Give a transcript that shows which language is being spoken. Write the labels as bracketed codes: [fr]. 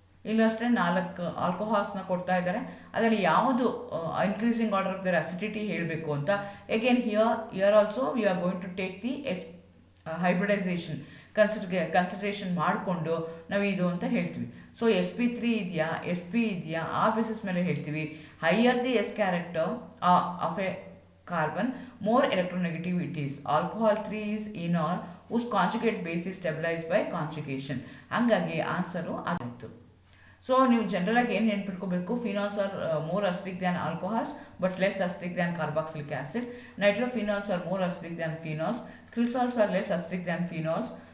[kn] ಇಲ್ಲೂ ಅಷ್ಟೇ 4 ಆಲ್ಕೋಹಾಲ್ಸ್ನ ಕೊಡ್ತಾ ಇದ್ದಾರೆ. [en] ಅದರಲ್ಲಿ ಯಾವುದು increasing order of their acidity ಹೇಳಬೇಕು ಅಂತ. Again here also we are going to take the hybridisation. [kn] Consideration ಮಾಡಿಕೊಂಡು ನಾವು ಇದು ಅಂತ ಹೇಳ್ತೀವಿ. ಸೊ sp3 ಇದೆಯಾ, sp ಇದೆಯಾ, ಆ ಬೇಸಿಸ್ ಮೇಲೆ ಹೇಳ್ತೀವಿ. [en] Higher the S character of a carbon, more electronegativities. Alcohol 3 is enol whose conjugate base is stabilized by conjugation. [kn] ಹಂಗಾಗಿ ಆನ್ಸರು ಆಗಿತ್ತು. ಸೊ ನೀವು ಜನರಲ್ ಆಗಿ ಏನು ನೆನ್ಪಿಟ್ಕೋಬೇಕು, [en] Phenols are more acidic than alcohols but less acidic than carboxylic acid. Nitrophenols are more acidic than phenols. Cresols are less acidic than phenols.